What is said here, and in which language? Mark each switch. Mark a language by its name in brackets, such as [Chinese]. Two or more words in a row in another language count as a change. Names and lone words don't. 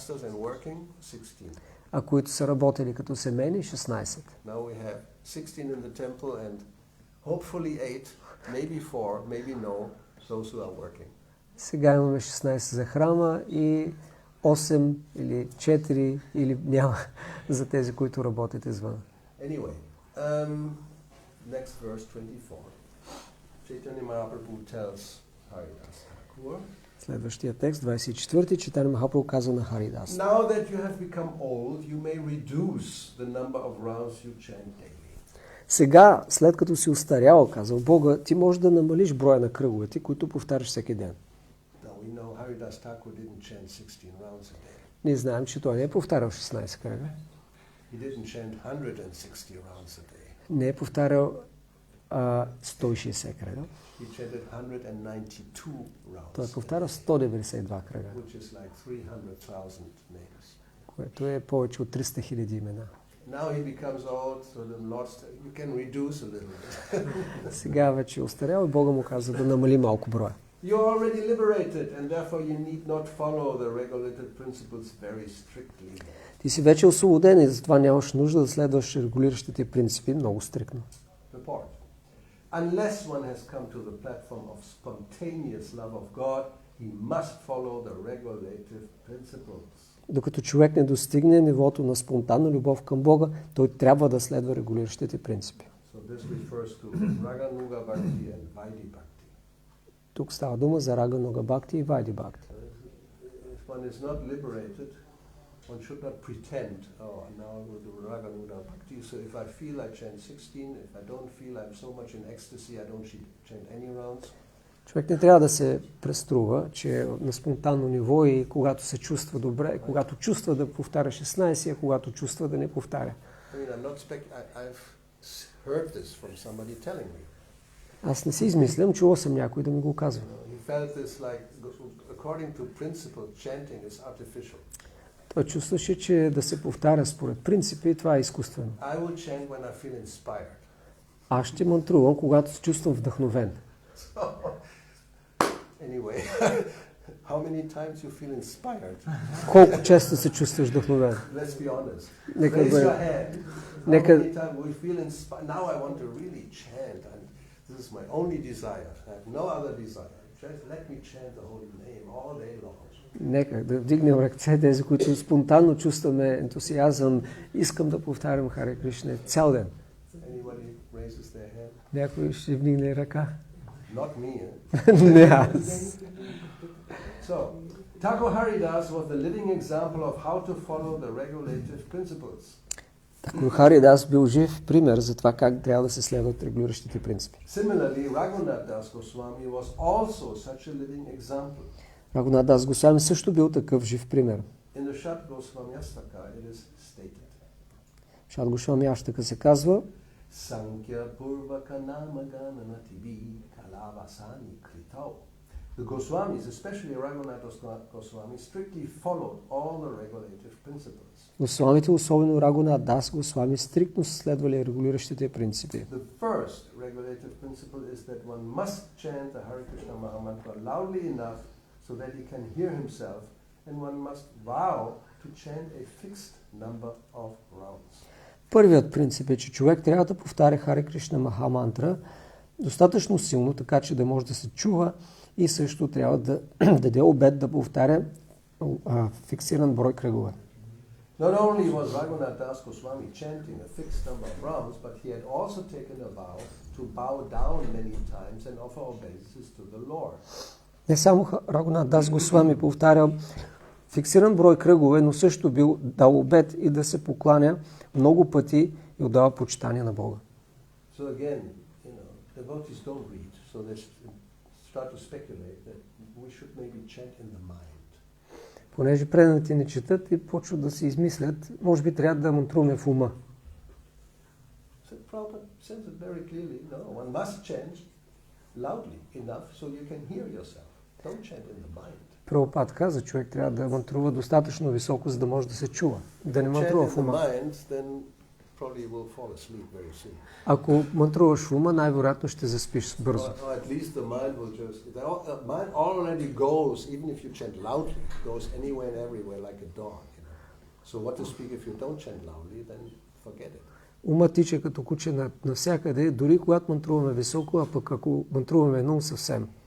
[Bulgarian] А които са работили като семейни, 16. Сега имаме 16 за храма и 8 или 4 или няма за тези, които работят извън. [English] Next verse 24. Chaitanya Mahaprabhu tells Haridas Thakur. [Bulgarian] Следващия текст, 24-ти, Чайтанья Махапрабху казва на Харидас. [English] Now that you have become old, you may reduce the number of rounds you chant daily. [Bulgarian] Сега, след като си устарял, казал Бога, ти можеш да намалиш броя на кръговете, които повтаряш всеки ден. [English] Now we know Харидас Тхакур didn't chant 16 rounds a day. [Bulgarian] Ние знаем, че той не е повтарял 16 кръга. [English] He didn't chant 160 rounds a day. [Bulgarian] Не е повтарял 160 кръга. [English] He chanted 192 rounds. [Bulgarian] Той е повтарял 192 кръга, [English] Which is like 300,000 names. [Bulgarian] което е повече от 300 000 имена. [English] Now he becomes old, so the Lord you can reduce a little bit. [Bulgarian] Сега вече е устарял и Бога му каза да намали малко броя. [English] You're already liberated and therefore you need not follow the regulated principles very strictly. [Bulgarian] Ти си вече освободен и затова нямаш нужда да следваш регулиращите принципи много стриктно. [English] Report. Unless one has come to the platform of spontaneous love of God, he must follow the regulative principles. [Bulgarian] Докато човек не достигне нивото на спонтанна любов към Бога, той трябва да следва регулиращите принципи. [English] So this refers to Raganuga Bhakti and Vaidhi Bhakti. [Bulgarian] Тук става дума за Рагануга Бхакти и Вайди Бхакти. [English] If one is not liberated, one should not pretend, oh, now I will do Raganuga Bhakti. So if I feel I chant 16, if I don't feel I'm so much in ecstasy, I don't chant any rounds. [Bulgarian] Човек не трябва да се преструва, че е на спонтанно ниво и когато се чувства добре, когато чувства да повтаря 16, а когато чувства да не повтаря. [English] I've heard this from somebody telling me. [Bulgarian] Аз не си измислям, чувал съм някой да ми го казва. [English] He felt this like, according to principle, chanting is artificial. [Bulgarian] Той чувстваше, че да се повтаря според принципи, това е изкуствено. [English] I will chant when I feel inspired. [Bulgarian] Аз ще мантрувам, когато се чувствам вдъхновен. [English] Anyway, how many times you feel inspired? [Bulgarian] Колко често се чувстваш вдъхновен? [English] Let's be honest. [Bulgarian] Нека [English] Raise [Bulgarian] бъде. [English] your hand. How many times we feel inspired? Now I want to really chant, and this is my only desire. I have no other desire. Just let me chant the holy name all day long. [Bulgarian] Нека да вдигнем ръце, тези, които спонтанно чувстваме ентусиазъм, искам да повтарям Харе Кришна цял ден. [English] Anybody raises their hand? [Bulgarian] Някой ще вдигне ръка? [English] Not me. Eh? [Bulgarian] Не аз. [English] So, Thakur Haridas was the living example of how to follow the regulative principles. [Bulgarian] Тхакур Харидас бил жив пример за това как трябва да се следват регулиращите принципи. [English] Similarly, Raghunath Das Goswami was also such a living example. [Bulgarian] Рагунат Дас Госвами също бил такъв жив пример. [English] In the Shat Goswamyastaka it is stated. [Bulgarian] Шат Госвами Аштака се казва: [Sanskrit] Sankhya Purvaka Namagananatibi Kalavasani Kritau. [English] The Goswamis, especially Raghunath Das Goswami, strictly followed all the regulative principles. [Bulgarian] Госвамите, особено Рагунат Дас Госвами, стриктно следвали регулиращите принципи. [English] The first regulative principle is that one must chant the Hare Krishna Mahamantra loudly enough so that he can hear himself, and one must vow to chant a fixed number of rounds. [Bulgarian] Първият принцип е, че човек трябва да повтаря Харе Кришна Махамантра достатъчно силно, така че да може да се чува, и също трябва да даде обет да повтаря фиксиран брой кръгове. [English] Not only was Raghunath Das Goswami chanting a fixed number of rounds, but he had also taken a vow to bow down many times and offer obeisances to the Lord. [Bulgarian] Не само Рагунат Дас Госвами повтарял фиксиран брой кръгове, но също бил дал обет и да се покланя много пъти и отдава почитание на Бога. [English] So again, devotees don't read, so they start to speculate that we should maybe chant in the mind. [Bulgarian] Понеже преданите не четат и почват да се измислят, може би трябва да мантруваме в ума. [English] So Prabhupada says it very clearly, no, one must chant loudly enough so you can hear yourself. Don't chant in the mind. [Bulgarian] Прабхупад каза, човек трябва да мантрува достатъчно високо, за да може да се чува. Да не мантрува в ума. Ако мантруваш в ума, най-вероятно ще заспиш бързо. Умът тича като куче навсякъде, дори когато мантруваме високо, а пък ако мантруваме едно съвсем.